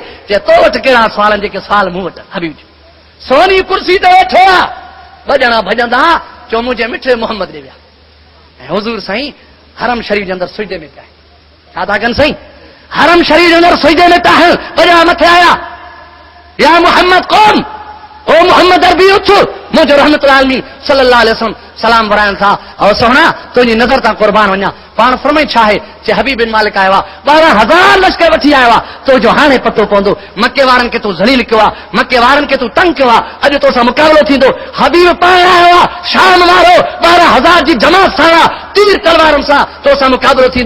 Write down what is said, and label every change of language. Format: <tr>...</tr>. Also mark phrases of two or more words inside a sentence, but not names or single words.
<sd>चए तो वटि कहिड़ा सुवाल आहिनि जेके सुवाल मूं वटि? हबीब सोनी कुर्सी ते वेठो आहे, 2 ॼणा भॼंदा, चओ मुंहिंजे मिठे मोहम्मद ॾे विया, ऐं हुज़ूर साईं हरम शरीफ़ जे अंदरि सुजदे में पिया, छा था कनि साईं? हरम शरीफ़ जे अंदरि सुजदे में पिया आहिनि, 2 ॼणा मथे आया, या मोहम्मद कौन, ओ मोहम्मद अरबी उथ, मुंहिंजो रहमतुल आलमीन</sd> <ar>صلى الله عليه وسلم</ar> <sd>सलाम वराइनि था, और सोहणा तुंहिंजी नज़र तां क़ुर्बान वञा। पाण फरमाई छा आहे, जे हबीब बिन मालिक आयो आहे, 12,000 लश्कर वठी आयो आहे, तो जो हाणे पतो पवंदो, मके वारनि खे तूं ज़लील कयो आहे, मके वारनि खे तूं तंग कयो आहे, अॼु तोसां मुक़ाबिलो थींदो। हबीब पाण आयो आहे, शाम वारो 12,000 जी जमात सां तीर तलवारनि सां तोसां मुक़ाबिलो थींदो।</sd>